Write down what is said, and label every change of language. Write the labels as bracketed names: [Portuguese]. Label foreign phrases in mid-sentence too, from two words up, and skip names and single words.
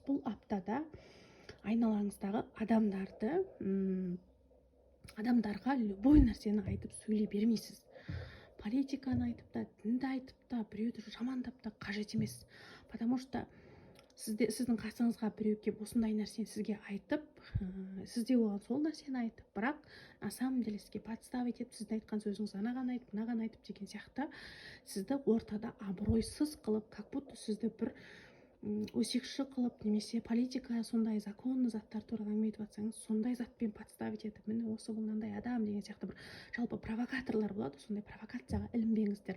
[Kazakh] Бұл аптада айналаңыздағы адамдарға любой нәрсені айтып сөйлей бермейсіз. Политиканы айтып та, дінді айтып та, біреуді жамандап та қажет емес. [Russian] Потому что [Kazakh] сіздің қасыңызға біреу келіп осындай нәрсені сізге айтып, сізде оған сол нәрсені айтып, бірақ [Russian] на самом деле [Kazakh] сізге подставить етіп, сіздің айтқан сөзіңіз анаған айтып, мынаған айтып деген сияқты сізді ортада абыройсыз қылып, [Russian] как будто [Kazakh] сізді бір өсекші қылып, немесе политика сондай законный заттар туралы әңгіме айтып жатсаңыз, сондай затпен подставить етіп, міне осы бұл мынандай адам деген сияқты бір жалпы провокаторлар болады, сондай провокацияға ілінбеңіздер.